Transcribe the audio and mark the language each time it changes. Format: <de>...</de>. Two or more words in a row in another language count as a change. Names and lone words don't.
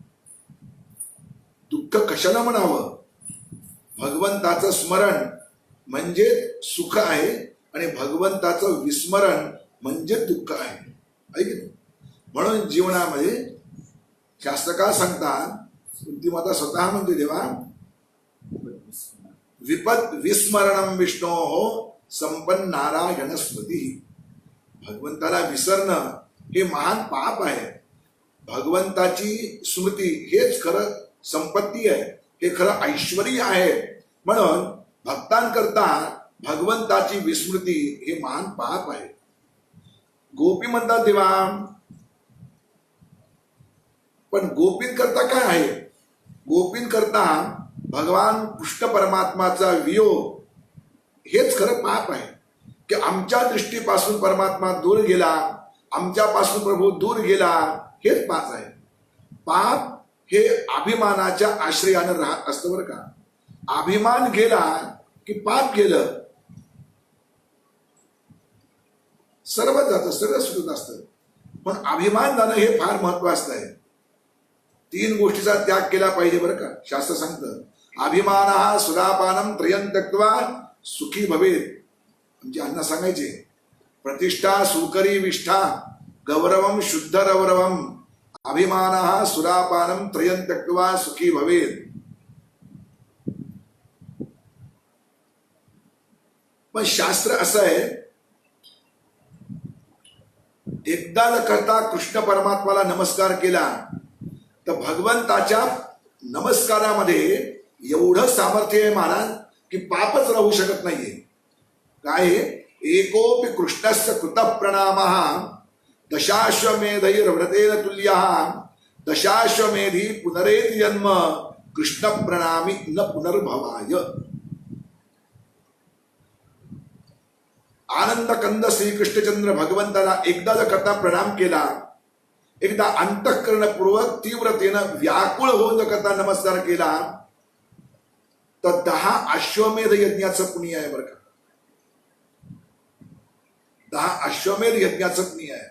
<mr>दुःख कशाला म्हणावं? भगवंताचं स्मरण म्हणजे सुख आहे, आणि भगवंताचं विस्मरण म्हणजे दुःख आहे। म्हणून जीवनामध्ये शास्त्रकार सांगतात कुंती माता स्वतः म्हणते देवा,</mr> <sa>विपद विस्मरणम विष्णो हो संपन्न नारायण स्मृती.</sa> <mr>भगवंताला विसरणं हे महान पाप आहे. भगवंताची स्मृती हेच खरं संपत्ती आहे, हे खरं ऐश्वर्य आहे. म्हणून भक्तांकरता भगवंताची विस्मृती हे महान पाप आहे. गोपी म्हणतात देवा, पण गोपींकरता काय आहे? गोपींकरता भगवान कृष्ण परमात्माचा वियोग हेच खरं पाप आहे. की आमच्या दृष्टीपासून परमात्मा दूर गेला, आमच्यापासून प्रभू दूर गेला, हेच पाप आहे. पाप हे अभिमानाच्या आश्रयानं राहत असतं बरं का. अभिमान गेला की पाप गेलं, सर्व जातं, सगळं सुटत असतं. पण अभिमान जाणं हे फार महत्वाचं आहे. 3 गोष्टीचा त्याग केला पाहिजे बरं का. शास्त्र सांगतं,</mr> <sa>अभिमान सुरापानम त्रयं त्यक्त्वा सुखी भवेत.</sa> <mr>म्हणजे अण्णा सांगायचे,</mr> <sa>प्रतिष्ठा सुकरी विष्ठा गौरवम शुद्ध रौरवम अभिमान सुरापानम त्रयं त्यक्त्वा सुखी भवेत.</sa> <mr>पण शास्त्र असं आहे, एकदा करता कृष्ण परमात्माला नमस्कार केला तर भगवंताच्या नमस्कारामध्ये एवढं सामर्थ्य आहे महाराज की पापच राहू शकत नाहीये. काय?</mr> <sa>एकोपि कृष्णस्य कृत प्रणामः दशाश्वमेधैर्व्रतेन तुल्यः दशाश्वमेधी पुनरेति जन्म कृष्ण प्रणामी न पुनर्भवाय.</sa> <mr>आनंद कंद श्रीकृष्णचंद्र भगवंताला एकदा जर करता प्रणाम केला, एकदा अंतःकरणपूर्वक तीव्रतेनं व्याकुळ होऊन जर करता नमस्कार केला तर 10 अश्वमेध यज्ञाचं पुण्य आहे बरं का. 10 अश्वमेध यज्ञाचं पुण्य आहे.</mr>